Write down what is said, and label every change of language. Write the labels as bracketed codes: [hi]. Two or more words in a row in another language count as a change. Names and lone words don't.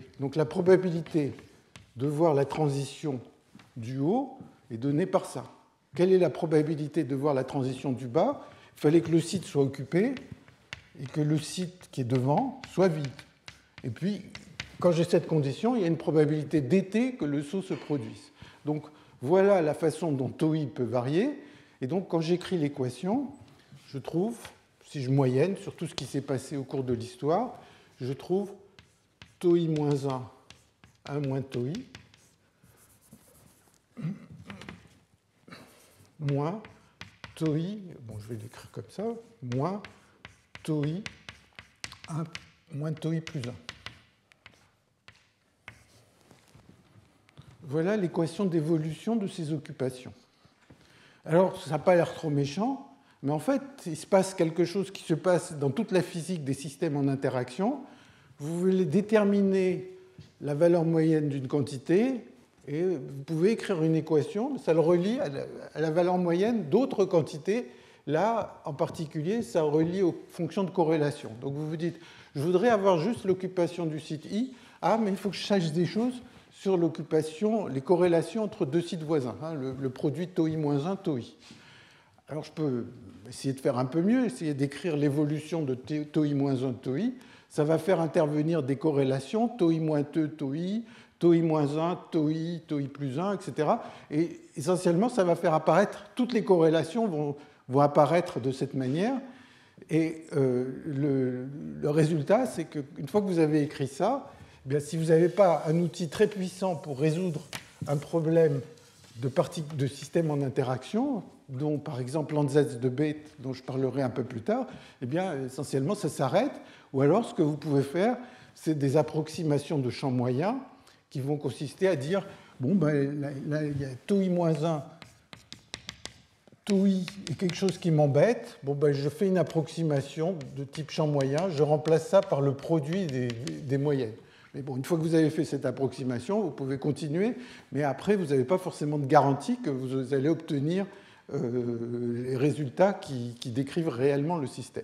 [fr] Donc la probabilité de voir la transition du haut est donnée par ça. Quelle est la probabilité de voir la transition du bas? Il fallait que le site soit occupé et que le site qui est devant soit vide. Et puis, quand j'ai cette condition, il y a une probabilité d'été que le saut se produise. Donc, voilà la façon dont tau i peut varier. Et donc, quand j'écris l'équation, je trouve, si je moyenne sur tout ce qui s'est passé au cours de l'histoire, je trouve tau i moins 1 moins tau i, moins tau i, bon, je vais l'écrire comme ça, moins tau i, 1 moins tau i plus 1. Voilà l'équation d'évolution de ces occupations. Alors, ça n'a pas l'air trop méchant, mais en fait, il se passe quelque chose qui se passe dans toute la physique des systèmes en interaction. Vous voulez déterminer la valeur moyenne d'une quantité, et vous pouvez écrire une équation, ça le relie à la valeur moyenne d'autres quantités, Là, en particulier, ça relie aux fonctions de corrélation. Donc vous vous dites, je voudrais avoir juste l'occupation du site I. Ah, mais il faut que je sache des choses sur l'occupation, les corrélations entre deux sites voisins, hein, le produit tau i-1, tau i. Alors je peux essayer de faire un peu mieux, essayer d'écrire l'évolution de tau i-1, tau i. Ça va faire intervenir des corrélations, tau i-2, tau i, tau i-1, tau i plus 1, etc. Et essentiellement, ça va faire apparaître, toutes les corrélations vont apparaître de cette manière. Et le résultat, c'est qu'une fois que vous avez écrit ça, eh bien, si vous n'avez pas un outil très puissant pour résoudre un problème de système en interaction, dont par exemple l'ANSATS de Bethe, dont je parlerai un peu plus tard, eh bien, essentiellement, ça s'arrête. Ou alors, ce que vous pouvez faire, c'est des approximations de champs moyens qui vont consister à dire, bon, ben, là, il y a tau i-1, tau i est quelque chose qui m'embête. Bon, ben, je fais une approximation de type champ moyen, je remplace ça par le produit des moyennes. Mais bon, une fois que vous avez fait cette approximation, vous pouvez continuer, mais après, vous n'avez pas forcément de garantie que vous allez obtenir les résultats qui décrivent réellement le système.